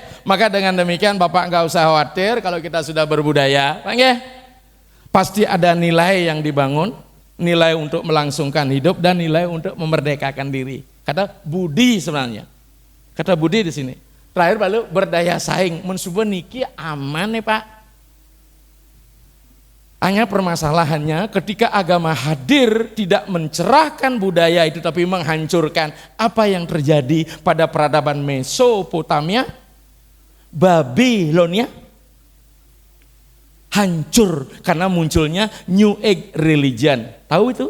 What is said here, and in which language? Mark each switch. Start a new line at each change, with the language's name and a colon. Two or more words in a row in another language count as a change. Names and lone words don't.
Indonesian: Maka dengan demikian Bapak nggak usah khawatir kalau kita sudah berbudaya, pasti ada nilai yang dibangun, nilai untuk melangsungkan hidup dan nilai untuk memerdekakan diri. Kata budi sebenarnya, kata budi di sini. Terakhir baru berdaya saing, mensubuh niki aman nih Pak. Hanya permasalahannya ketika agama hadir tidak mencerahkan budaya itu tapi menghancurkan. Apa yang terjadi pada peradaban Mesopotamia, Babilonia? Hancur karena munculnya
English: New Age religion.
Indonesian: Tahu itu?